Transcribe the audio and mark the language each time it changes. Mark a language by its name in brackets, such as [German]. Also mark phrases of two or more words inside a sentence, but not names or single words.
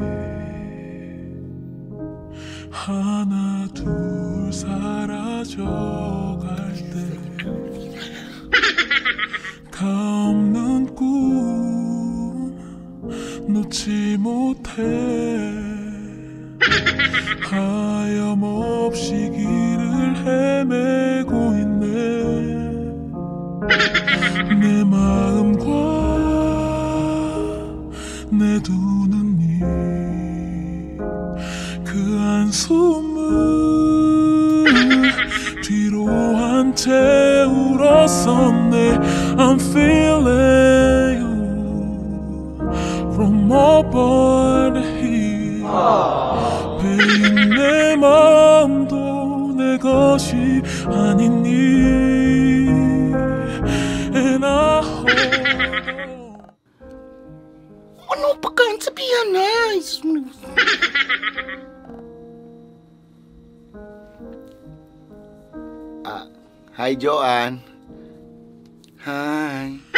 [Korean] 하나 둘 사라져갈 때 가없는 꿈 놓지 못해 하염없이 길을 헤매고 있네 내 마음과 내 두 눈이 그 한숨을 뒤로 한 채 울었었네 [English] I'm feeling you from aboard here [Korean] 베인 내 마음도 내 것이 아니니 [English] And I hope [Filipino] Ano pa kang sabihan, nice? [English] Hi, Joan. Hi.